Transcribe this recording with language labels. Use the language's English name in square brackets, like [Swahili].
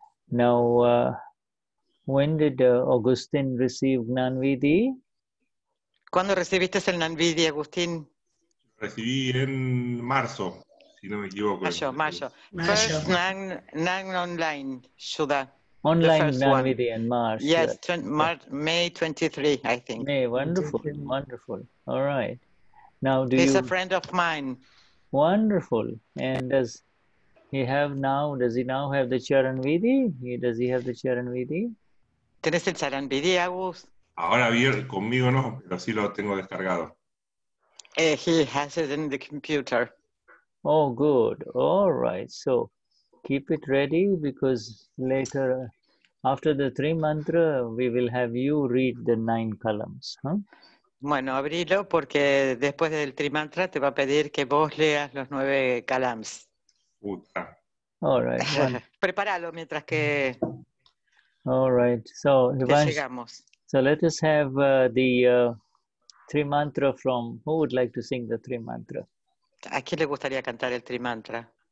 [English] Now, when did Augustine receive Gnanvidhi? [Spanish] ¿Cuándo recibiste el Gnanvidhi, Agustín? Recibí en marzo, si no me equivoco. Mayo. [English] First Gnan online, Shuddha. Online Gnanvidhi in March. Yes, May 23, I think. May, wonderful, wonderful. All right. Now, He's a friend of mine. Wonderful. And does he now have the Charan Vidhi? Does he have the Charan Vidhi? [Spanish] ¿Tenés el Charan Vidhi, Agus? Ahora bien, conmigo no, pero sí lo tengo descargado. [English] He has it in the computer. Oh, good. All right. So keep it ready because later, after the 3 mantra, we will have you read the 9 columns. Huh? [Spanish] Bueno, abrilo porque después del trimantra te va a pedir que vos leas los 9 kalams. Puta. [English] All right. [Spanish] Prepáralo mientras que [English] all right. So, [Spanish] llegamos. [English] So let us have the 3 mantra from, who would like to sing the 3 mantra? [Spanish] ¿A quién le gustaría cantar el trimantra?